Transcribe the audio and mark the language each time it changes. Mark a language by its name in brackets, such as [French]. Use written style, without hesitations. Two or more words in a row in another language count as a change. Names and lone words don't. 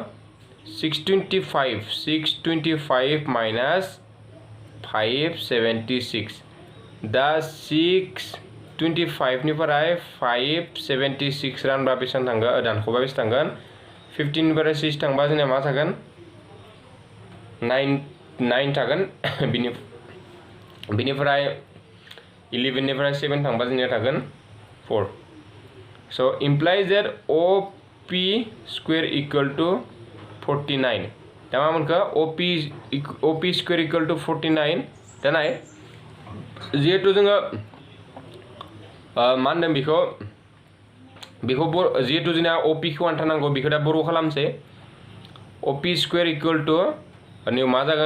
[Bodo] 625 माइनास 576 दा 625 निफ्राय 576 रानबा बेसेबां थांगोन दानख'बा बेसे थांगोन 15 निफ्राय 6 थांबा जोंनिया मा थागोन 9 थागोन बिनिफ्राय 11 निफ्राय 7 थांबा जोंनिया थागोन 4 [English] so implies that OP square equal to 49 [Bodo] दा मा मोनखो [English] OP square equal to 49 [Bodo] दा नाय जिहेतु जोङो मा होनदों बेखौ जिहेतु जोंना OP खौ आन्थारनांगौ बेखौ दा बर' खालामसै [English] OP square equal to [Bodo] नै मा जागोन